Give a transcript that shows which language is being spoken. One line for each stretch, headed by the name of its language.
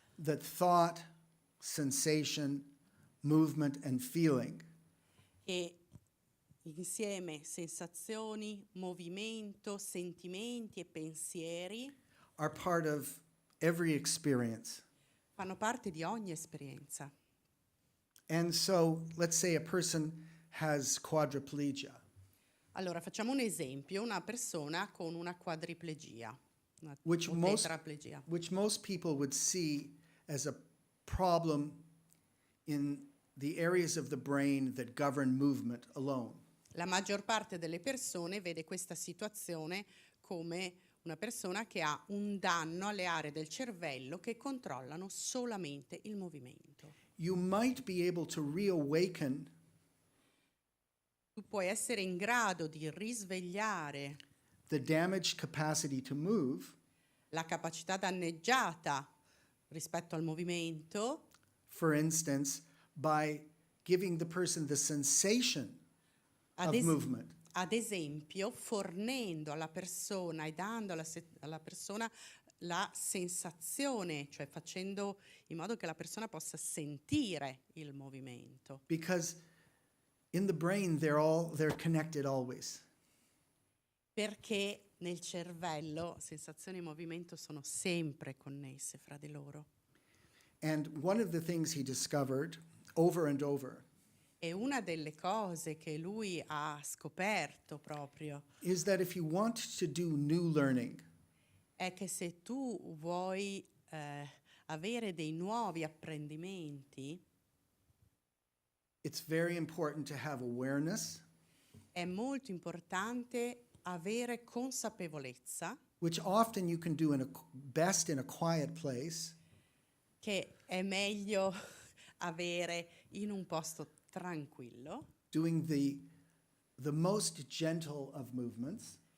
English: that thought, sensation, movement, and feeling
Italian: E insieme sensazioni, movimento, sentimenti e pensieri
English: are part of every experience.
Italian: fanno parte di ogni esperienza.
English: And so, let's say a person has quadriplegia.
Italian: Allora, facciamo un esempio, una persona con una quadriplegia, una
English: Which
Italian: o
English: most-
Italian: tetraplegia,
English: which most people would see as a problem in the areas of the brain that govern movement alone.
Italian: La maggior parte delle persone vede questa situazione come una persona che ha un danno alle aree del cervello che controllano solamente il movimento.
English: You might be able to reawaken
Italian: Tu puoi essere in grado di risvegliare
English: the damaged capacity to move
Italian: la capacità danneggiata rispetto al movimento,
English: for instance, by giving the person the sensation
Italian: ad,
English: of es- movement.
Italian: ad esempio fornendo alla persona e dando alla persona la sensazione, cioè facendo in modo che la persona possa sentire il movimento.
English: Because in the brain, they're connected always.
Italian: Perché nel cervello sensazione e movimento sono sempre connesse fra di loro.
English: And one of the things he discovered over and over
Italian: E una delle cose che lui ha scoperto proprio
English: is that if you want to do new learning,
Italian: è che se tu vuoi avere dei nuovi apprendimenti,
English: It's very important to have awareness,
Italian: È molto importante avere consapevolezza
English: which often you can do best in a quiet place,
Italian: che è meglio avere in un posto tranquillo,
English: doing the most gentle of movements,